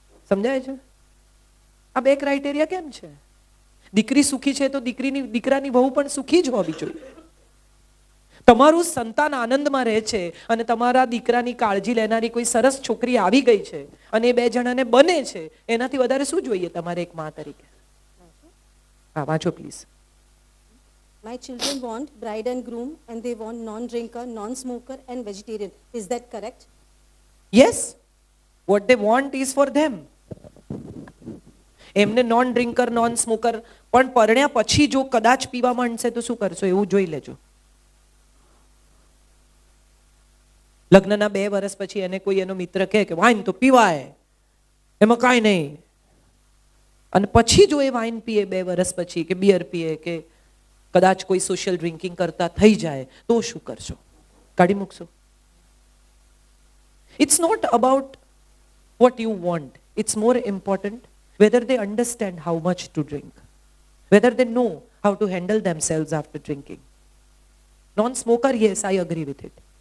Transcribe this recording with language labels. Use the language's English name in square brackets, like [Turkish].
[Gujarati] સમજાય છે? આ 2 ક્રાઇટેરિયા કેમ છે? દીકરી સુખી છે તો દીકરાની વહુ પણ સુખી જ હોવી જોઈએ. તમારું સંતાન આનંદમાં રહે છે અને તમારા દીકરાની કાળજી લેનારી કોઈ સરસ છોકરી આવી ગઈ છે અને એ 2 જણાને બને છે, એનાથી વધારે શું જોઈએ તમારે એક મા તરીકે? હા, વાંચો please. [English] My children want bride and groom and they want non-drinker, non-smoker and vegetarian. Is that correct? Yes, what they want is for them. [Gujarati] એમને નોન ડ્રિંકર, નોન સ્મોકર પણ પરણ્યા પછી જો કદાચ પીવા માંડશે તો શું કરશો એવું જોઈ લેજો. લગ્નના 2 વર્ષ પછી એને કોઈ એનો મિત્ર કહે કે વાઇન તો પીવાય, એમાં કાંઈ નહીં, અને પછી જો એ વાઇન પીએ 2 વર્ષ પછી કે બિયર પીએ કે કદાચ કોઈ સોશિયલ ડ્રિંકિંગ કરતા થઈ જાય તો શું કરશો? કાઢી મૂકશો? [English] It's not about what you want. It's more important whether they understand how much to drink, whether they know how to handle themselves after drinking. Non-smoker, yes, I agree with it.